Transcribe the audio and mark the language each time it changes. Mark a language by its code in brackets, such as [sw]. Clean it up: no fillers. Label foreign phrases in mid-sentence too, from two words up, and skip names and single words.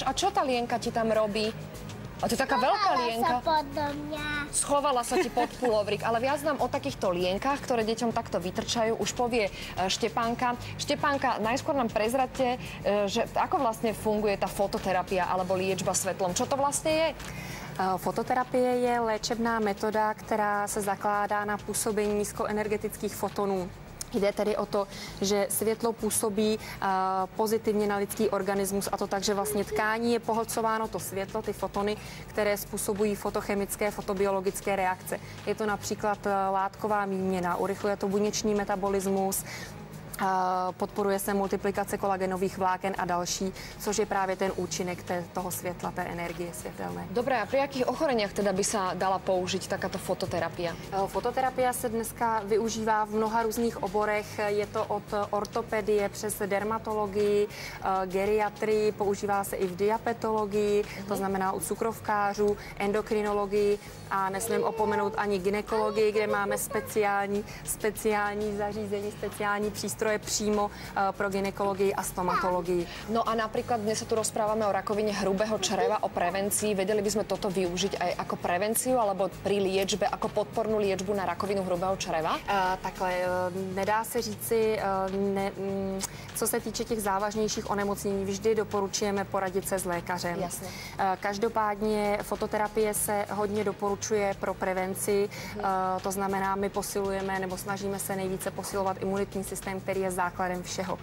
[sk] A čo tá lienka ti tam robí? A to je taká veľká lienka. Schovala sa ti pod pulovrík, ale viac nám o takýchto lienkach, ktoré deťom takto vytrčajú, už povie Štepánka. Štepánka, najskôr nám prezradte, že ako vlastne funguje tá fototerapia alebo liečba svetlom. Čo to vlastne je? [cs] Fototerapie je léčebná metoda, která se zakládá na působení nízkoenergetických fotonů. Jde tedy o to, že světlo působí pozitivně na lidský organismus, a to tak, že vlastně tkání je pohlcováno to světlo, ty fotony, které způsobují fotochemické, fotobiologické reakce. Je to například látková výměna, urychluje to buněčný metabolismus, podporuje se multiplikace kolagenových vláken a další, což je právě ten účinek toho světla, té energie světelné. [sk] Dobré, a pri jakých ochoreniach teda by sa dala použiť takáto fototerapia? [cs] Fototerapia se dneska využívá v mnoha různých oborech. Je to od ortopedie přes dermatologii, geriatrii, používá se i v diabetologii, to znamená u cukrovkářů, endokrinologii a nesmím opomenout ani gynekologii, kde máme speciální zařízení, speciální přístroje přímo pro gynekologii a stomatologii. [sk] No a napríklad dnes sa tu rozprávame o rakovine hrubého čreva, o prevencii. Vedeli by sme toto využiť aj ako prevenciu alebo pri liečbe, ako podpornú liečbu na rakovinu hrubého čreva? [cs] Takhle, nedá se říci, co se týče těch závažnějších onemocnění, vždy doporučujeme poradit se s lékařem. Jasně. Každopádně fototerapie se hodně doporučuje pro prevenci, to znamená, my posilujeme nebo snažíme se nejvíce posilovat imunitní systém, který je základem všeho.